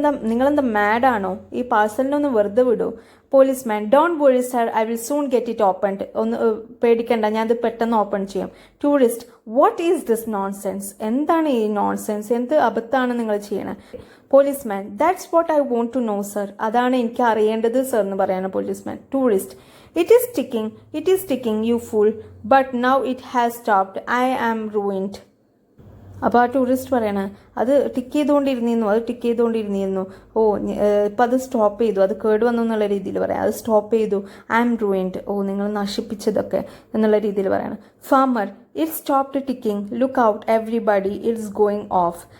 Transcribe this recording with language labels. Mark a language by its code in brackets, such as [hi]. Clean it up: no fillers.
[ml] നിങ്ങളെന്താ മാഡാണോ? ഈ പാർസലിനൊന്ന് വെറുതെ വിടൂ. [en] Policeman, don't worry sir, I will soon get it opened. [ml] ഒന്ന് പേടിക്കണ്ട, ഞാൻ അത് പെട്ടെന്ന് ഓപ്പൺ ചെയ്യും. [en] Tourist, what is this nonsense? [ml] എന്താണ് ഈ നോൺസെൻസ്? എന്ത് അബദ്ധമാണ് നിങ്ങൾ ചെയ്യണത്? [en] Policeman, that's what I want to know sir. [ml] അതാണ് എനിക്ക് അറിയേണ്ടത് സർ എന്ന് പറയാണ് policeman. [en] Tourist, it is ticking, you fool, but now it has stopped. I am ruined. [ml] അപ്പോൾ ആ ടൂറിസ്റ്റ് പറയണ, അത് ടിക്ക് ചെയ്തുകൊണ്ടിരുന്നിരുന്നു. ഇപ്പം അത് സ്റ്റോപ്പ് ചെയ്തു, അത് കേട് വന്നു എന്നുള്ള രീതിയിൽ പറയാം. അത് സ്റ്റോപ്പ് ചെയ്തു. [en] I am ruined. [ml] നിങ്ങൾ നശിപ്പിച്ചതൊക്കെ എന്നുള്ള രീതിയിൽ പറയണം. [en] Farmer, it stopped ticking, look out everybody, it's going off.